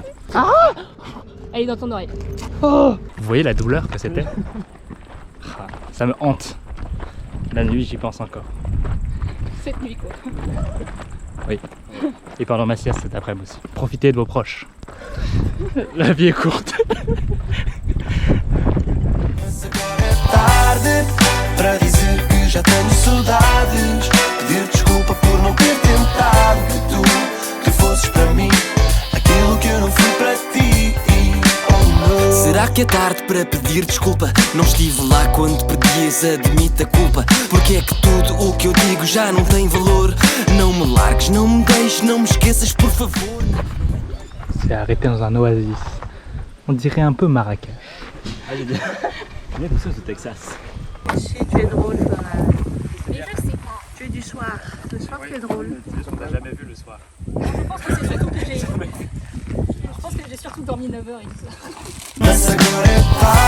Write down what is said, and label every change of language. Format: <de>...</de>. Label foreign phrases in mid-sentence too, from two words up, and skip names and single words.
<fr>Elle est dans ton oreille. Vous voyez la douleur que c'était? Ça me hante. La nuit j'y pense encore. Cette nuit quoi. Oui. Et pendant ma sieste cet après-midi aussi. Profitez de vos proches. La vie est courte.</fr> <pt>Tarde para dizer que já tenho saudades, pedir desculpa por não ter tentado que tu fosses para mim aquilo que eu não fui para ti.</pt> <en>Oh, no.</en> <pt>Será que é tarde para pedir desculpa? Não estive lá quando pedias, admite a culpa. Porque é que tudo o que eu digo já não tem valor? Não me largues, não me deixes, não me esqueças por favor.</pt> <fr>C'est arrêté dans un oasis. On dirait un peu Marrakech. Ah, j'ai bien. Bien tout ça au Texas. Si tu es drôle, tu es du soir. Le soir, tu es drôle. On t'a jamais vu le soir. Je pense que c'est surtout que j'ai... Je pense que j'ai surtout dormi 9h et tout ça.</fr> <pt>Mas agora é</pt>